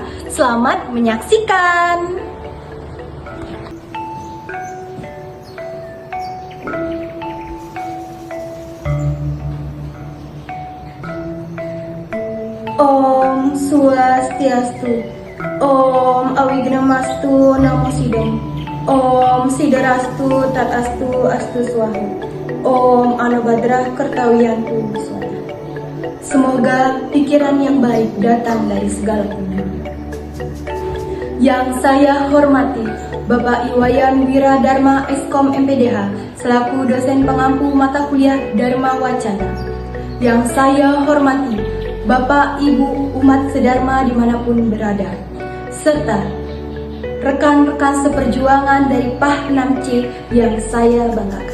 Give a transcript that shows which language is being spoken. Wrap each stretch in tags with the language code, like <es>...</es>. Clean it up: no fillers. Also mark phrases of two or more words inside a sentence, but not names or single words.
<id>Selamat menyaksikan!</id> <sa>Om Swastiastu. Om Awignamastu Namo Sidom. Om Sidarastu Tatastu Astu Swaha. Om Anubadrah Kertawiyantu Swaha.</sa> <id>Semoga pikiran yang baik datang dari segala penjuru. Yang saya hormati Bapak Iwayan Wiradharma Eskom MPDH selaku dosen pengampu mata kuliah Dharma Wacana. Yang saya hormati Bapak Ibu umat sedharma dimanapun berada, serta rekan-rekan seperjuangan dari PAH 6C yang saya banggakan.</id>